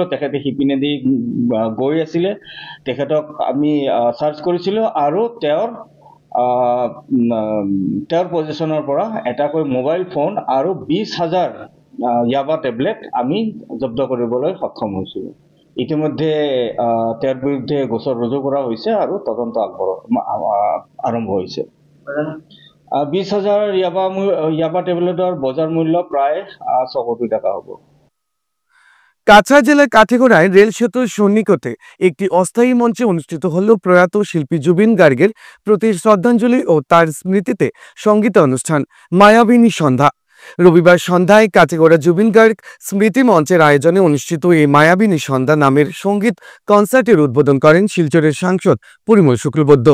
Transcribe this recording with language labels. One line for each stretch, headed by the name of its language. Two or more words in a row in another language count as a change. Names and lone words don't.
Assamese: তেখেতে সিপিনেদি গৈ আছিলে, তেখেতক আমি চাৰ্চ কৰিছিলোঁ আৰু তেওঁৰ পজিশ্যনৰ পৰা এটাকৈ মোবাইল ফোন আৰু 20,000 ইয়াবা টেবলেট আমি জব্দ কৰিবলৈ সক্ষম হৈছিলোঁ। ইতিমধ্যে তেওঁৰ বিৰুদ্ধে গোচৰ ৰুজু কৰা হৈছে আৰু তদন্ত আৰম্ভ হৈছে। 20,000 ইয়াবা টেবলেটৰ বজাৰ মূল্য প্রায় 6 কোটি টাকা হবে।
Bangla: কাছাড় জেলার কাঠিগড়ায় রেল সেতুর সন্নিকটে একটি অস্থায়ী মঞ্চে অনুষ্ঠিত হল প্রয়াত শিল্পী জুবিন গার্গের প্রতি শ্রদ্ধাঞ্জলি ও তার স্মৃতিতে সঙ্গীত অনুষ্ঠান মায়াবিনী সন্ধ্যা। রবিবার সন্ধ্যায় কাঠিগড়া জুবিন গার্গ স্মৃতি মঞ্চের আয়োজনে অনুষ্ঠিত এই মায়াবিনী সন্ধ্যা নামের সঙ্গীত কনসার্টের উদ্বোধন করেন শিলচরের সাংসদ পরিমল শুক্লবৈদ্য।